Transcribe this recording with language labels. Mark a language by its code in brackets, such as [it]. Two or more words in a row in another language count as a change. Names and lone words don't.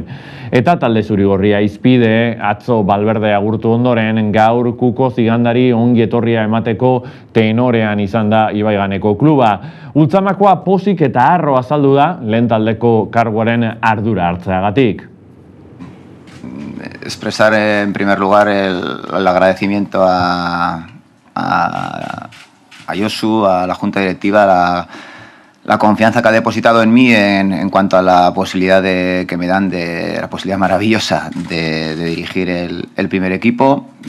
[eu] Eta talde zurigorria izpide atzo Valverde agurtu ondoren gaur Kuko Zigandari ongi etorria emateko tenorean izan da Ibaiganeko kluba. Ultzamakoa pozik eta harro azaldu da lehen taldeko karguaren ardura hartzeagatik. [es] Expresar en primer lugar el agradecimiento a Josu, a la Junta Directiva, la confianza que ha depositado en mí en cuanto a la posibilidad que me dan, de la posibilidad maravillosa de dirigir el primer equipo.